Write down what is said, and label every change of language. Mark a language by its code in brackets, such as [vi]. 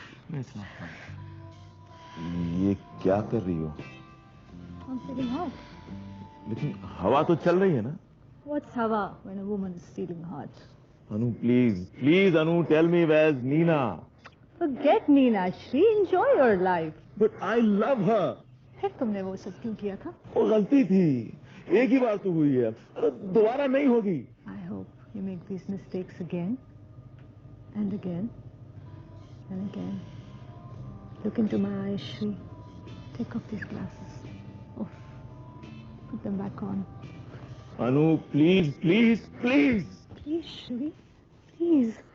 [en] No, it's not funny. [hi] ये क्या कर रही हो? [en] I'm feeling hot. [hi] लेकिन हवा तो चल रही है ना? [en] What's hava when a woman is feeling hot? Anu, please, Anu, tell me where's Nina? Forget Nina, Shri. Enjoy your life. But I love her. [hi] फिर तुमने वो सब क्यों किया था? वो गलती थी, एक ही बार तो हुई है, दोबारा नहीं होगी। [en] I hope you make these mistakes again and again and again. Look into my eyes, Shri. Take off these glasses. Oof. Put them back on. Anu, please. Please, Shri. Please.